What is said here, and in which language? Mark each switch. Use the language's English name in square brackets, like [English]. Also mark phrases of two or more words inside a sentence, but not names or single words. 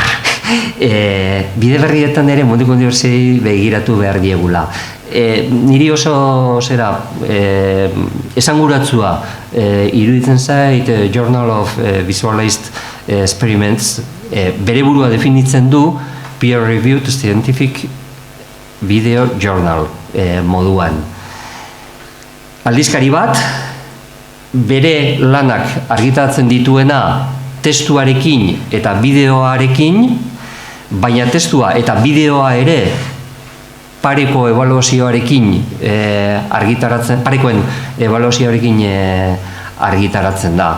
[Basque] Bide berrietan ere munduko unibertsitatei begiratu behar diegula. Niri oso esanguratzua iruditzen zait Journal of Visualized Experiments bere burua definitzen du [English] peer-reviewed scientific video journal [Basque] moduan. Aldizkari bat, bere lanak argitaratzen dituena testuarekin eta bideoarekin, baina testua eta bideoa ere pareko ebaluazioarekin parekoen ebaluazioarekin argitaratzen da.